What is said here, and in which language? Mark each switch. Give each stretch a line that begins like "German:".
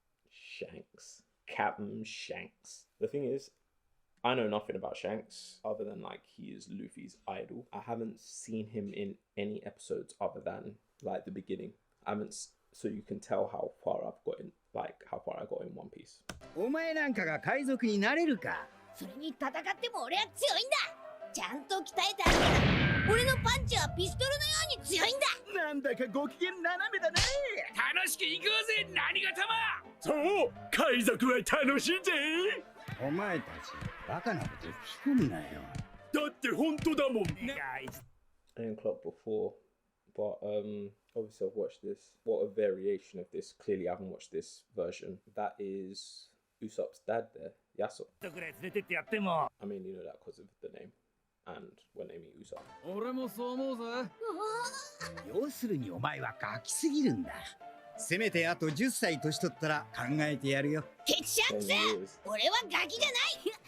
English: Shanks. Captain Shanks. The thing is, I know nothing about Shanks other than like he is Luffy's idol. I haven't seen him in any episodes other than like the beginning. So you can tell how far I've got in, like how far I got in One Piece.
Japanese: お前なんかが海賊になれるか。それに戦っても俺は強いんだ。ちゃんと鍛えてあるから。俺のパンチはピストルのように強いんだ。なんだかご機嫌斜めだね。楽しく行こうぜ、何がたま。そう、海賊は楽しいぜ。お前たちバカなこと聞くんなよ。だって本当だもん。
English: I didn't clock before But obviously I've watched this. What a variation of this. Clearly I haven't watched this version. That is Usopp's dad there, Yasuo. I mean, you know that because of the name. And when they meet Usopp.
Japanese: 俺もそう思うぜ。要するにお前はガキすぎるんだ。せめてあと10歳年取ったら考えてやるよ。ケチシャンクス、俺はガキじゃない。